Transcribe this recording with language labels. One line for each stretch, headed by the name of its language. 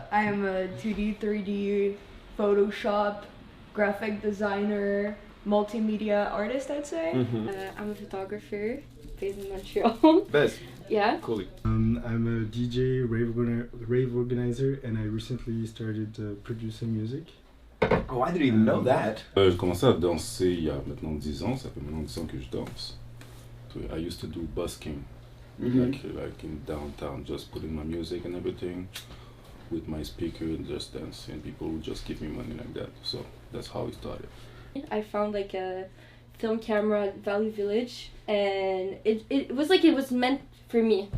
English: I am a 2D, 3D, Photoshop, graphic designer, multimedia artist, I'd say. I'm a photographer based in Montreal. Best. Yeah. Cool. I'm a DJ, rave organizer, and I recently started producing music. Oh, I didn't even know that.
French: J'ai commencé à danser il y a maintenant 10 ans, ça fait maintenant 10 ans que je danse.
English: So I used to do busking, like in downtown, just putting my music and everything with my speaker and just dance, and people would just give me money like that. So that's how it started. I found like a film camera at Valley Village, and it was like it was meant for me.